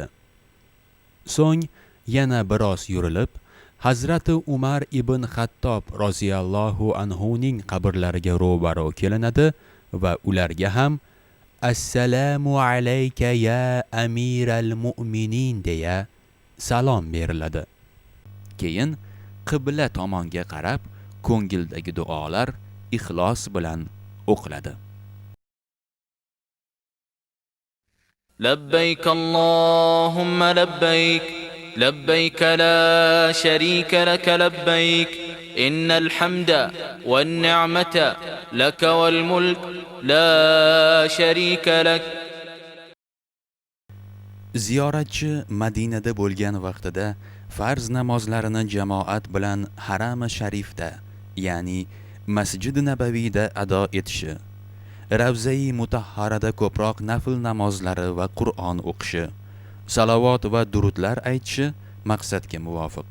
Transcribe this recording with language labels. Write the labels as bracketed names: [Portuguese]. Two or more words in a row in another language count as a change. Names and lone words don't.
[Uzbek] So'ng yana biroz yurilib Hazrati Umar ibn Xattob roziyallohu anhuning qabrlariga ro'baro kelinadi va ularga ham [Arabic] السلام عليك يا أمير المؤمنين [Uzbek] deya salom beriladi. Keyin qibla tomonga qarab ko'ngildagi duolar ixlos bilan o'qiladi. [Arabic] لبيك اللهم لبيك لبيك لا شريك لك لبيك إن الحمد والنعمة لك والملك لا شريك لك. [Uzbek] Ziyoratchi Madinada bo'lgan vaqtida farz namozlarini jamoat bilan Haram-i Sharifda, ya'ni Masjid-i Nabaviyda ado etishi, Ravza-i Mutahharada ko'proq nafl namozlari va Qur'on o'qishi, salovat va durudlar aytishi maqsadga muvofiq.